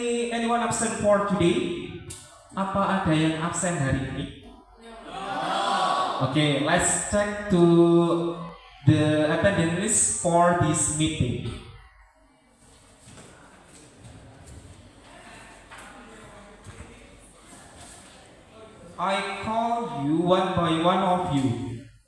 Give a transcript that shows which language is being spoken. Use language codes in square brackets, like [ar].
[en] Anyone absent for today? [id] Apa ada yang absen hari ini? [en] Okay, let's check to the attendance list for this meeting. I call you one by one of you.